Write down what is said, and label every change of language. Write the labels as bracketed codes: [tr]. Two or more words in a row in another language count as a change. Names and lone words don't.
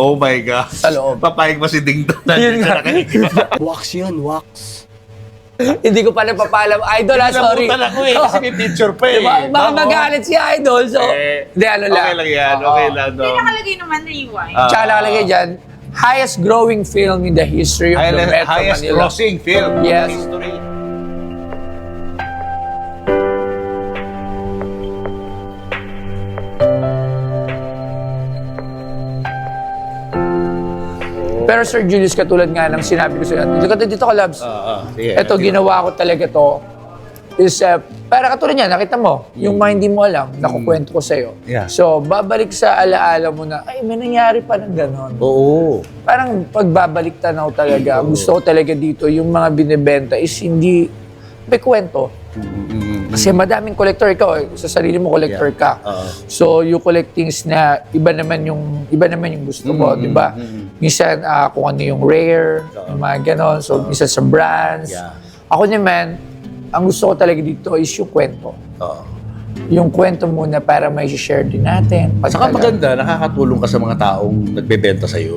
[en] Oh my God. [tl] sa loob. Papayag ba si Ding Dong? Yun nga. Wax yun, wax. Hindi ko pa napapaalam. Idol, sorry. Nabutan ako eh, kasi may picture pa eh. Diba? Baka Bako. magalit si Idol. So, hindi, ano lang. Okay lang yan, okay lang. Hindi nakalagay naman rewind. Tsaka nakalagay dyan, [en] highest growing film in the history of the Metro Highest Manila. grossing film in Yes. history. [tl] Pero Sir Julius, katulad nga ng sinabi ko sa'yo, dito ka, Labs. Sige. Ito, ginawa ko talaga to is, para katulad niya, nakita mo, yung mga hindi mo alam, nakukwento ko sa'yo. [en] Yeah. [tl] So, babalik sa alaala mo na, ay, may nangyari pa ng ganon. Oo. Parang pagbabalik tanaw talaga, gusto ko talaga dito, yung mga binibenta is hindi, may kwento. Kasi madaming collector, ikaw, sa sarili mo collector ka. [en] So, you collect things [tl] na iba naman yung gusto mo, di ba? Minsan, kung ano yung rare, yung mga ganon. So, minsan sa brands. [en] Yeah. [tl] Ako naman, ang gusto ko talaga dito is yung kwento. Yung kwento muna para may share din natin. Saka maganda, nakakatulong ka sa mga taong nagbebenta sa'yo.